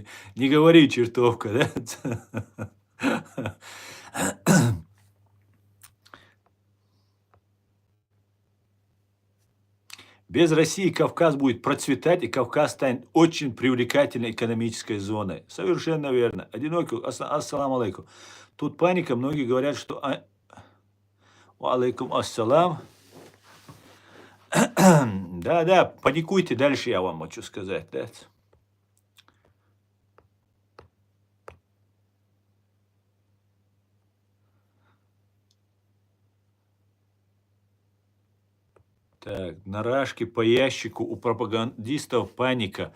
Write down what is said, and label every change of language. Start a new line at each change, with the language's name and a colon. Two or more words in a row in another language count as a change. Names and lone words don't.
Russian: Не говори, чертовка, да? Без России Кавказ будет процветать, и Кавказ станет очень привлекательной экономической зоной. Совершенно верно. Одинокий,
Arabic: السلام عليكم.
Russian: Тут паника, многие говорят, что...
Arabic: عليكم السلام.
Russian: Да, паникуйте, дальше я вам хочу сказать. Да? Так, на рашке по ящику у пропагандистов паника.